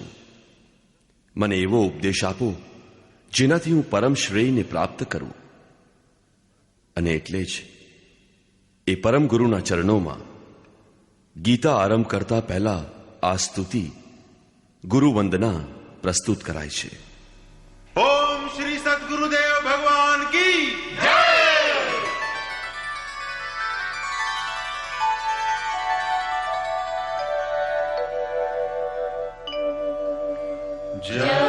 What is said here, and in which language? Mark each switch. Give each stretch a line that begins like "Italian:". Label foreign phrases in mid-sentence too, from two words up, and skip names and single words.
Gujarati: મને એવો ઉપદેશ આપો જેનાથી હું પરમ શ્રેયને પ્રાપ્ત કરું. અને એટલે જ એ પરમ ગુરુના ચરણોમાં ગીતા આરંભ કરતા પહેલા આ સ્તુતિ ગુરુ વંદના પ્રસ્તુત કરાય છે.
Hindi: ओम श्री सद्गुरुदेव भगवान की जय.